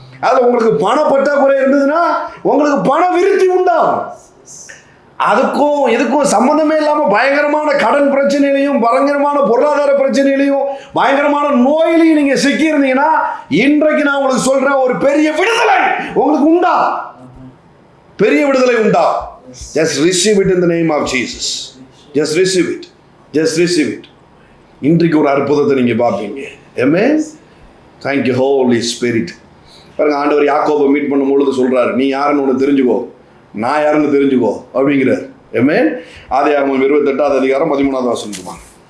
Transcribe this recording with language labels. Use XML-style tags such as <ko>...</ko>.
<ta>அதுல உங்களுக்கு பண பற்றாக்குறை இருந்ததுன்னா உங்களுக்கு பண விருத்தி உண்டாகும். அதுக்கும் இதுக்கும் சம்பந்தமே இல்லாம பயங்கரமான கடன் பிரச்சனையிலையும், பயங்கரமான பொருளாதார பிரச்சனையிலையும், பயங்கரமான நோயிலையும் நீங்க சிக்கி இருந்தீங்கன்னா இன்றைக்கு நான் உங்களுக்கு சொல்றேன், ஒரு பெரிய விடுதலை உங்களுக்கு உண்டா. பெரிய விடுதலை உண்டா.</ta> <en>Just receive it in the name of Jesus. Just receive it. Just receive it.</en> <ta>இன்றைக்கு ஒரு அற்புதத்தை நீங்க பார்ப்பீங்க. Amen.</ta> <en>Thank you Holy Spirit.</en> <ta>பாருங்க, ஆண்டவர் யாக்கோபை மீட் பண்ணும் பொழுது சொல்றாரு, நீ யாருன்னு ஒன்று தெரிஞ்சுக்கோ, நான் யாருன்னு தெரிஞ்சுக்கோ அப்படிங்கிறார். ஆமென். ஆதியாகமம் 28வது அதிகாரம் 13வது வசனம்.</ta>